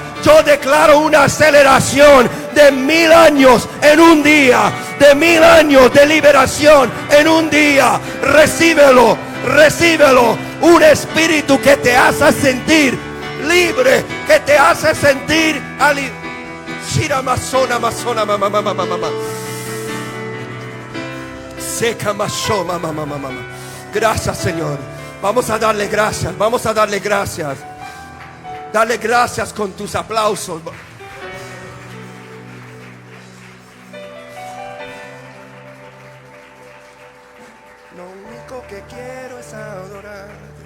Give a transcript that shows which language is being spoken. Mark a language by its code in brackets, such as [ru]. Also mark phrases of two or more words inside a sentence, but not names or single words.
[es] Yo declaro una aceleración de 1000 años en un día, de 1000 años de liberación en un día. Recíbelo, recíbelo. Un espíritu que te hace sentir libre, que te hace sentir Shira masona masona mama mama mama. Seca masoma mama mama. Gracias, Señor. Vamos a darle gracias. Vamos a darle gracias. Dale gracias con tus aplausos. Lo único que quiero es adorarte.